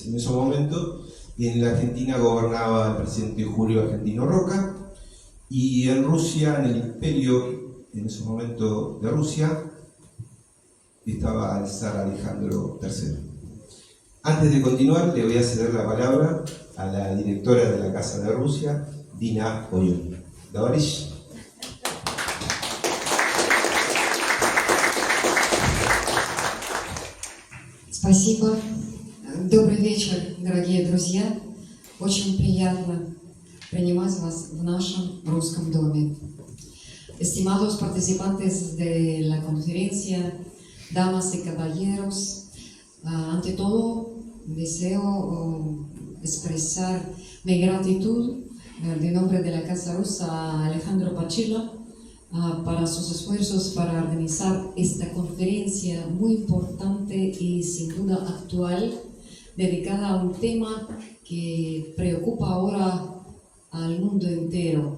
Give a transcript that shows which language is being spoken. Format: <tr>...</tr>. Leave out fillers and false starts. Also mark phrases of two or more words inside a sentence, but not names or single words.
<es>En ese momento, en la Argentina gobernaba el presidente Julio Argentino Roca, y en Rusia, en el imperio, en ese momento de Rusia, estaba el zar Alejandro III. Antes de continuar, le voy a ceder la palabra a la directora de la Casa de Rusia, Dina Oyun.</es> <ru>Товарищ. Спасибо. Добрый вечер, дорогие друзья. Очень приятно принимать вас в нашем русском доме.</ru> <es>Estimados participantes de la conferencia, damas y caballeros, ante todo deseo expresar mi gratitud de nombre de la Casa Rusa a Alejandro Pachilia para sus esfuerzos para organizar esta conferencia muy importante y sin duda actual, dedicada a un tema que preocupa ahora al mundo entero.</es>